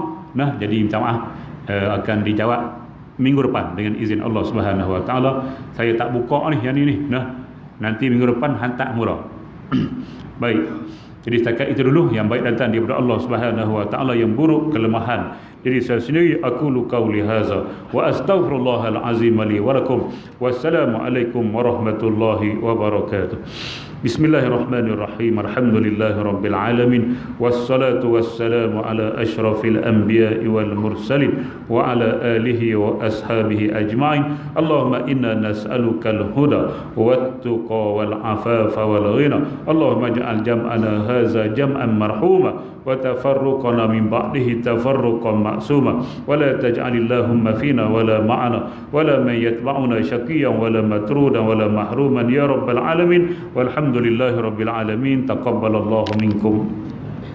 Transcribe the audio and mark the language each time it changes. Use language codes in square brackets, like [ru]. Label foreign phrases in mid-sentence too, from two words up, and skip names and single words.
[ms] Nah, jadi minta maaf, akan dijawab minggu depan dengan izin Allah [ar] سبحانه وتعالى. [ms] Saya tak buka ni yang ni. Nah, nanti minggu depan hantar mula. Baik. Jadi setakat itu dulu yang baik datang daripada Allah [ar] سبحانه وتعالى, [ms] yang buruk kelemahan jadi saya sendiri. [ar] أقول قولي هذا وأستغفر الله العظيم لي ولكم. والسلام عليكم ورحمة الله وبركاته. بسم الله الرحمن الرحيم. الحمد لله رب العالمين والصلاة والسلام على أشرف الأنبياء والمرسلين وعلى آله وأصحابه أجمعين. اللهم إنا نسألك الهدى والتقى والعفاف والغنى. اللهم اجعل جمعنا هذا جمعا مرحوما وتفرقنا من بعده تفرقا معصوما ولا تجعل اللهم فينا ولا معنا ولا من يتبعنا شقيا ولا مطرودا ولا محروما يا رب العالمين. والحمد لله رب العالمين. تقبل الله منكم.